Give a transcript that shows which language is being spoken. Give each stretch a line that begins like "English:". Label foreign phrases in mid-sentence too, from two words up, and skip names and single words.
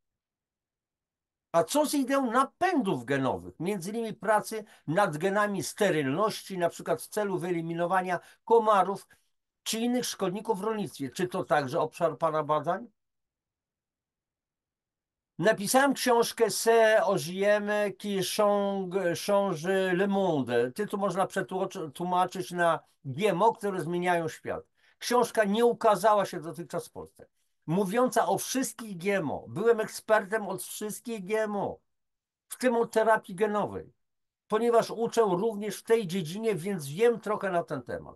Polish: A co z ideą napędów genowych, między innymi pracy nad genami sterylności, na przykład w celu wyeliminowania komarów czy innych szkodników w rolnictwie? Czy to także obszar pana badań? Napisałem książkę C'est OGM qui change le monde. Tytuł można przetłumaczyć na GMO, które zmieniają świat. Książka nie ukazała się dotychczas w Polsce. Mówiąca o wszystkich GMO. Byłem ekspertem od wszystkich GMO, w tym od terapii genowej, ponieważ uczę również w tej dziedzinie, więc wiem trochę na ten temat.